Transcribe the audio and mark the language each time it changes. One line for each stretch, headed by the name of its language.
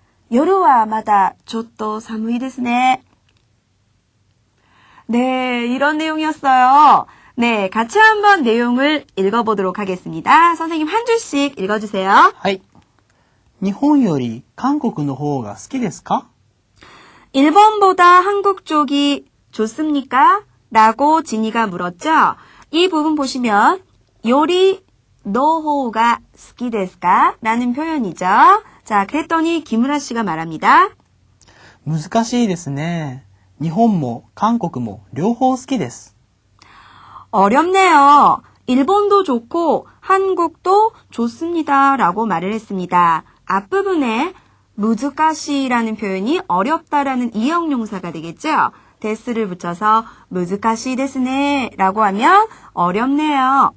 Japanese: 夜はまだちょっと寒いですね.
Korean: 네, 이런 내용이었어요. 네, 같이 한번 내용을 읽어보도록 하겠습니다. 선생님 한 줄씩 읽어주세요.
Japanese: はい。日本より韓国の方が好きですか?
Korean: 일본보다 한국 쪽이 좋습니까? 라고 지니가 물었죠. 이 부분 보시면 요리 노호가 스키 데스か? 라는 표현이죠. 자, 그랬더니 김우라 씨가 말합니다.
Japanese: 難しいですね。日本も韓国も両方好きです。
Korean: 어렵네요. 일본도 좋고 한국도 좋습니다. 라고 말을 했습니다. 앞부분에 무즈카시라는 표현이 어렵다라는 이형용사가 되겠죠. 데스를 붙여서 무즈카시 데스네 라고 하면 어렵네요.